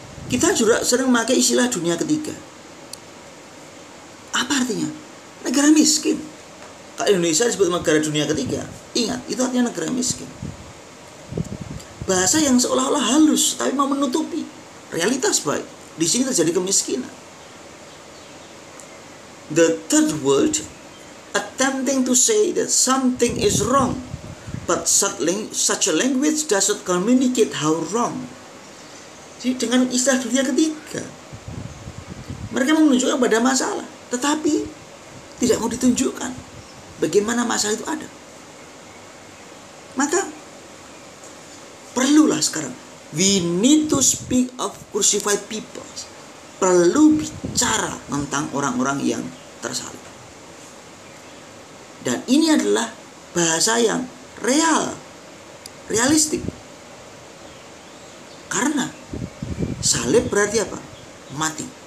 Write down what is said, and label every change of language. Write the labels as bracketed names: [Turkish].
[Indonesian] Kita juga sering memakai istilah dunia ketiga. Apa artinya? Negara miskin. Kalau Indonesia disebut negara dunia ketiga, ingat, itu artinya negara miskin. Bahasa yang seolah-olah halus, tapi mau menutupi realitas baik. Di sini terjadi kemiskinan. [English] The third world attempting to say that something is wrong, but such a language does not communicate how wrong. [Indonesian] Jadi dengan istilah dunia ketiga, mereka menunjukkan pada masalah, tetapi tidak mau ditunjukkan bagaimana masalah itu ada. Maka perlulah sekarang, [English] we need to speak of crucified people. [Indonesian] Perlu bicara tentang orang-orang yang tersalib. Dan ini adalah bahasa yang realistik. Karena salib berarti apa? Mati.